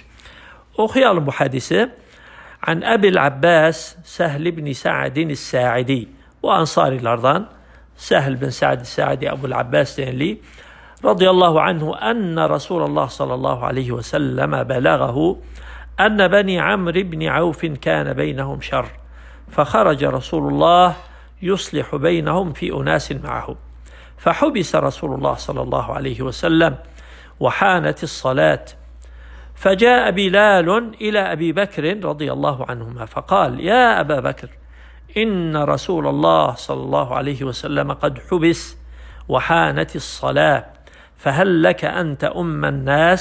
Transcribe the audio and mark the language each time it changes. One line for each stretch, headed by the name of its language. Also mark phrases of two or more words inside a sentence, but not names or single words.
Turkish: Okuyalım bu hadisi.
Arabic: An Ebil Abbas Sehl ibn Sa'din es-Sa'idi.
Turkish: Bu Ansarilerden Sehl bin Sa'd es-Sa'di Ebu'l Abbas denili.
Arabic: رضي الله عنه أن رسول الله صلى الله عليه وسلم بلغه أن بني عمرو بن عوف كان بينهم شر فخرج رسول الله يصلح بينهم في أناس معه فحبس رسول الله صلى الله عليه وسلم وحانت الصلاة فجاء بلال إلى أبي بكر رضي الله عنهما فقال يا أبا بكر إن رسول الله صلى الله عليه وسلم قد حبس وحانت الصلاة فهل لك أن تؤم الناس؟